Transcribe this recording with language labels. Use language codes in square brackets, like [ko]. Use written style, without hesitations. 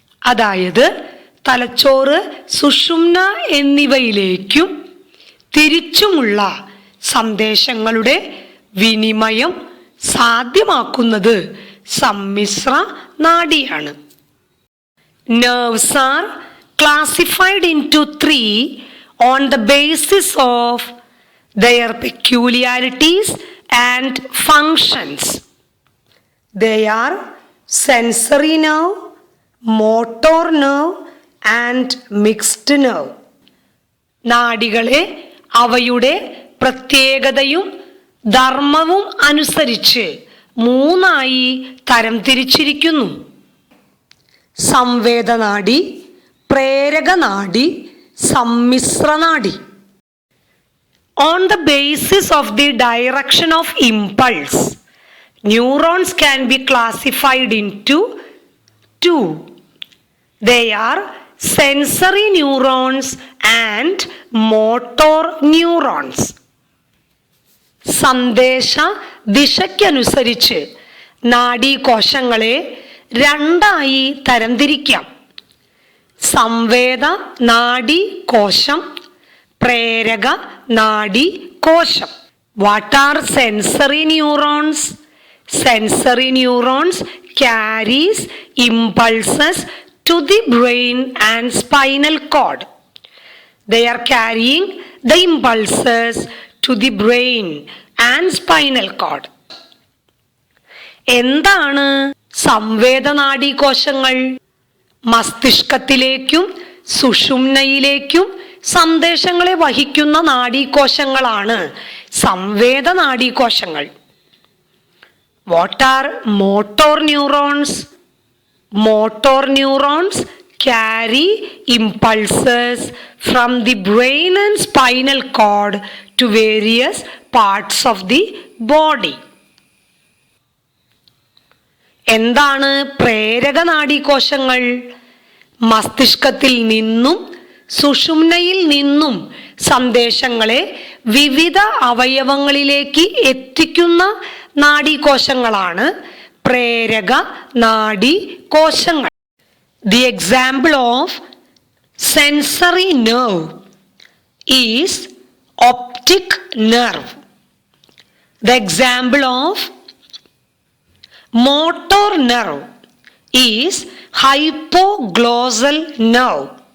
[ml] അതായത് തലച്ചോറ്, സുഷുമ്ന എന്നിവയിലേക്കും തിരിച്ചുമുള്ള സന്ദേശങ്ങളുടെ വിനിമയം സാധ്യമാക്കുന്നത് സമ്മിശ്ര നാഡിയാണ്. [en] Nerves are classified into three on the basis of their peculiarities and functions. They are sensory nerve, motor nerve and mixed nerve. [ml] നാഡികളെ അവയുടെ പ്രത്യേകതയും ധർമ്മവും അനുസരിച്ച് മൂന്നായി തരംതിരിച്ചിരിക്കുന്നു. സംവേദനാഡി, പ്രേരകനാഡി, സമ്മിശ്രനാഡി. [en] On the basis of the direction of impulse, neurons can be classified into two. They are sensory neurons and motor neurons. [ml] സന്ദേശ ദിശയ്ക്കനുസരിച്ച് നാഡീകോശങ്ങളെ രണ്ടായി തരംതിരിക്കാം. സംവേദ നാഡീകോശം, പ്രേരക നാഡീകോശം. [en] What are sensory neurons? Sensory neurons carries impulses to the brain and spinal cord. They are carrying the impulses to the brain and spinal cord. [ml] എന്താണ് സംവേദനാഡീകോശങ്ങൾ? മസ്തിഷ്കത്തിലേക്കും സുഷുമ്നയിലേക്കും സന്ദേശങ്ങളെ വഹിക്കുന്ന നാഡീകോശങ്ങളാണ് സംവേദനാഡീകോശങ്ങൾ. [en] What are motor neurons? Motor neurons carry impulses from the brain and spinal cord to various parts of the body. [ml] എന്താണ് പ്രേരക നാഡീകോശങ്ങൾ? മസ്തിഷ്കത്തിൽ നിന്നും സുഷുമ്നയിൽ നിന്നും സന്ദേശങ്ങളെ വിവിധ അവയവങ്ങളിലേക്ക് എത്തിക്കുന്ന നാഡീകോശങ്ങളാണ് പ്രേരക നാഡീകോശങ്ങൾ. [en] The example of sensory nerve is optic nerve. The example of motor nerve is hypoglossal nerve.